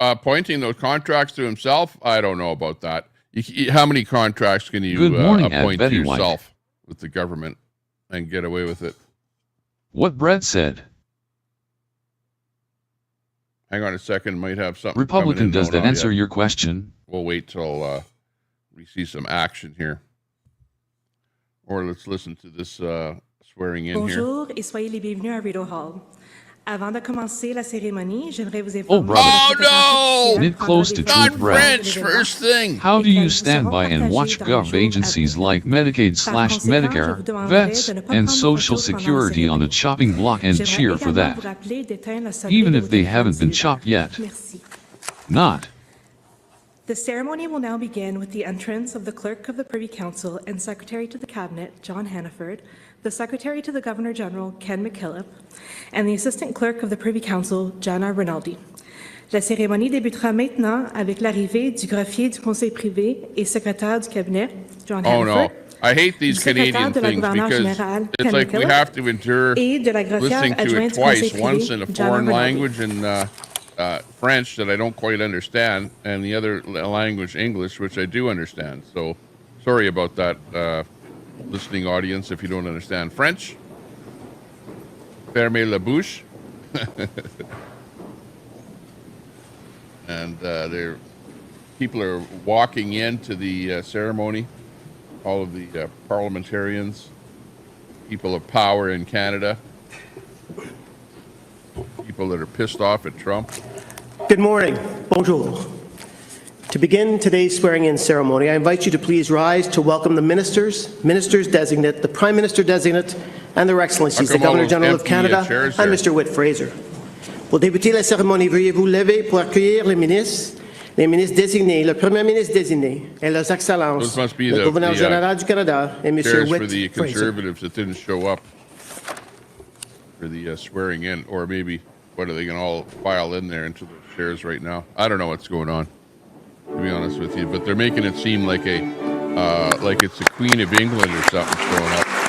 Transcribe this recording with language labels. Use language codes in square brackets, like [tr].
[en] Pointing those contracts to himself, I don't know about that. How many contracts can you appoint to yourself with the government and get away with it? What Brett said. Hang on a second, might have something. Republican, does that answer your question? We'll wait till we see some action here. Or let's listen to this swearing in here. [fr] Bonjour et soyez les bienvenus à Rideau Hall. Avant de commencer la cérémonie, j'aimerais vous informer. [en] Oh no! Knit close to Not truth, Brett. French, first thing. How do you stand by and watch gov agencies like Medicaid/Medicare, vets, and Social Security on the chopping block and cheer for that? Even if they haven't been chopped yet. Not. The ceremony will now begin with the entrance of the Clerk of the Privy Council and Secretary to the Cabinet, John Hannaford, the Secretary to the Governor-General, Ken McKillop, and the Assistant Clerk of the Privy Council, Jana Rinaldi. [fr] La cérémonie débutera maintenant avec l'arrivée du greffier du Conseil privé et secrétaire du Cabinet, John Hannaford. [en] Oh no, I hate these Canadian things because it's like we have to endure listening to it twice, once in a foreign language in French that I don't quite understand, and the other language, English, which I do understand. So sorry about that, listening audience, if you don't understand French. Fermez la bouche. And people are walking into the ceremony. All of the parliamentarians, people of power in Canada, people that are pissed off at Trump. Good morning. Bonjour. To begin today's swearing-in ceremony, I invite you to please rise to welcome the ministers, ministers-designate, the Prime Minister-designate, and their Excellencies, the Governor-General of Canada, and Mr. Whit Fraser. [fr] Pour débuter la cérémonie, veuillez vous lever pour accueillir les ministres désignés, le Premier ministre désigné, et leurs Excellences, le Gouverneur général du Canada, et Mr. [en] Whit for the Fraser. Conservatives that didn't show up for the swearing in, or maybe what are they going to all file in there into the chairs right now? I don't know what's going on, to be honest with you, but they're making it seem like like it's the Queen of England or something showing up.